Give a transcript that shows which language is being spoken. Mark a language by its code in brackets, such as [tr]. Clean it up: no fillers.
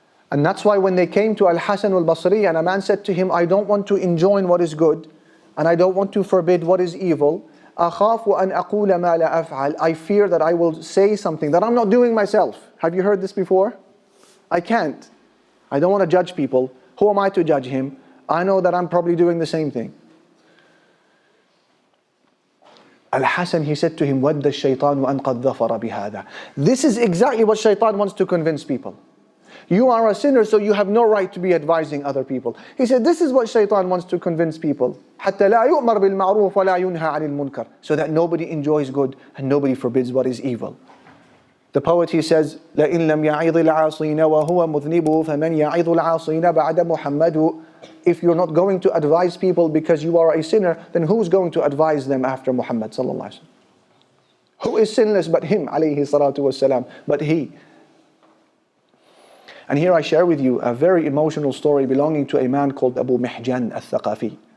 [en] And that's why when they came to Al-Hasan al-Basri and a man said to him, I don't want to enjoin what is good and I don't want to forbid what is evil, [ar] أَخَافُ أَنْ أَقُولَ مَا لَا أَفْعَلْ, [en] I fear that I will say something that I'm not doing myself. Have you heard this before? I can't. I don't want to judge people. Who am I to judge him? I know that I'm probably doing the same thing. Al-Hasan, he said to him, [ar] وَدَّ الشَّيْطَانُ أَنْ قَدْ ظَفَرَ بِهَذَا. [en] This is exactly what shaitan wants to convince people. You are a sinner, so you have no right to be advising other people. He said, this is what shaitan wants to convince people. [ar] حَتَّى لَا يُؤْمَرْ بِالْمَعْرُوفِ وَلَا يُنْهَى عَنِ الْمُنْكَرِ. [en] So that nobody enjoys good and nobody forbids what is evil. The poet, he says, [ar] لَإِنْ لَمْ يَعِظِ الْعَاصِينَ وَهُوَ مُذْنِبُ فَمَنْ يَعِظُ الْعَاصِينَ بَعْدَ مُحَمَّدُ. [en] If you're not going to advise people because you are a sinner, then who's going to advise them after Muhammad sallallahu alaihi wasallam? Who is sinless but him, alayhi salatu wasalam, but he? And here I share with you a very emotional story belonging to a man called Abu Mihjan al-Thaqafi.